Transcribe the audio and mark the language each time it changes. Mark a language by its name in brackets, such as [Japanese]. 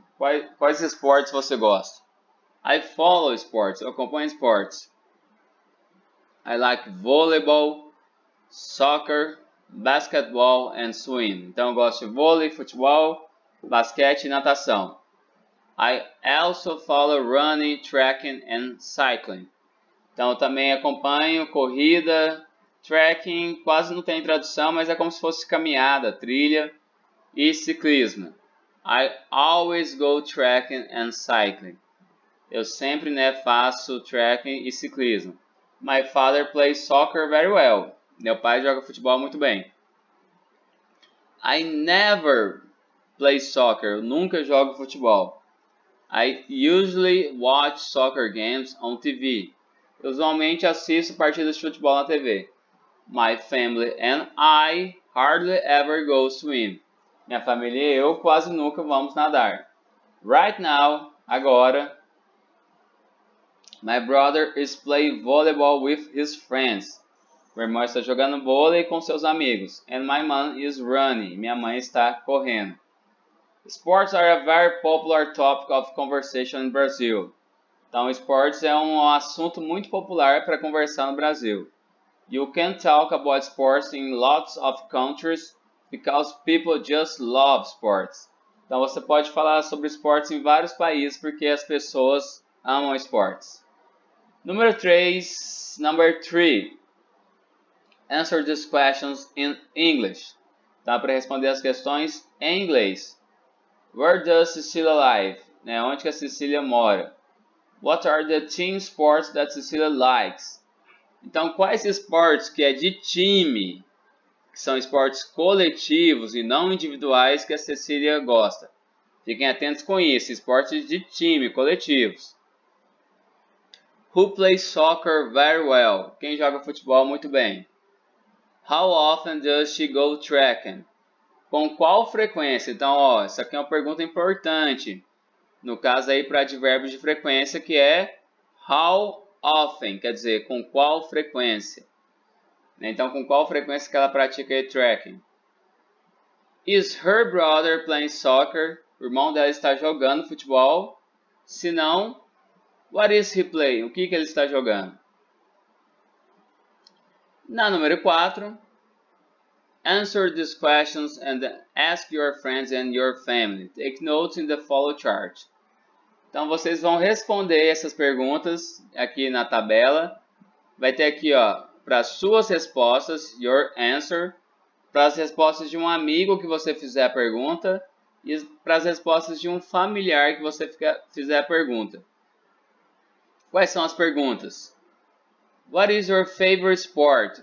[Portuguese] Quais esportes você gosta? [English] I follow sports. [Portuguese] Eu acompanho esportes. [English] I like volleyball, soccer, basketball and swim. [Portuguese] Então eu gosto de vôlei, futebol, basquete e natação. [English] I also follow running, trekking and cycling. [Portuguese] Então eu também acompanho corrida, trekking, quase não tem tradução, mas é como se fosse caminhada, trilha e ciclismo. [English] I always go trekking and cycling. [Portuguese] Eu sempre, faço trekking e ciclismo. [English] My father plays soccer very well. [Portuguese] Meu pai joga futebol muito bem. [English] I never play soccer. [Portuguese] Eu nunca jogo futebol. [English] I usually watch soccer games on TV. [Portuguese] Eu usualmente assisto partidas de futebol na TV. [English] My family and I hardly ever go swim. [Portuguese] Minha família e eu quase nunca vamos nadar. [English] Right now, agora, my brother is playing volleyball with his friends. [Portuguese] Meu irmão está jogando vôlei com seus amigos. [English] And my mom is running. [Portuguese] Minha mãe está correndo. [English] Sports are a very popular topic of conversation in Brazil. [Portuguese] Então, esportes é um assunto muito popular para conversar no Brasil. [English] You can talk about sports in lots of countries because people just love sports. [Portuguese] Então, você pode falar sobre esportes em vários países porque as pessoas amam esportes. [English] Number 3. Answer these questions in English. [Portuguese] Então, para responder as questões em inglês. [English] Where does Cecilia live? [Portuguese] Onde que a Cecília mora? [English] What are the team sports that Cecilia likes? [Portuguese] Então, quais esportes que é de time, que são esportes coletivos e não individuais que a Cecília gosta? Fiquem atentos com isso, esportes de time, coletivos. [English] Who plays soccer very well? [Portuguese] Quem joga futebol muito bem. [English] How often does she go trekking? [Portuguese] Com qual frequência? Então, essa aqui é uma pergunta importante. No caso aí para advérbios de frequência, que é how often, quer dizer, com qual frequência. Então, com qual frequência que ela pratica trekking? [English] Is her brother playing soccer? [Portuguese] O irmão dela está jogando futebol? Se não, [English] what is he playing? [Portuguese] O que ele está jogando? Na número 4, [English] answer these questions and ask your friends and your family. Take notes in the follow chart. [Portuguese] Então, vocês vão responder essas perguntas aqui na tabela. Vai ter aqui, para suas respostas, [English] your answer. [Portuguese] Para as respostas de um amigo que você fizer a pergunta. E para as respostas de um familiar que você fizer a pergunta. Quais são as perguntas? [English] What is your favorite sport?